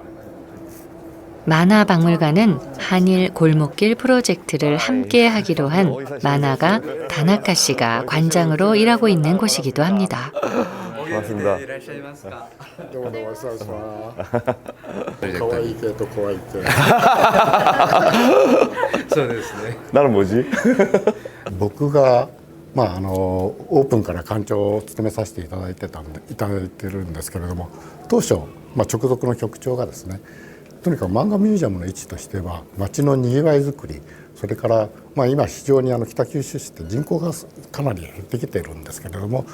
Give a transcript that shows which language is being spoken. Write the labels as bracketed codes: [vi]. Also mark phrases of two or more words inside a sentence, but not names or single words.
[ko] 만화박물관은 한일 골목길 프로젝트를 함께 하기로 한 만화가 다나카 씨가 관장으로 일하고 있는 곳이기도 합니다. 고맙습니다. 나는 뭐지? [ja] 僕がオープンから館長を務めさせていただいてるんですけれども、当初、直属の局長がですね、とにかく漫画ミュージアムの位置としては街のにぎわいづくり、それから、今非常に北九州市って人口がかなり減ってきているんですけれども、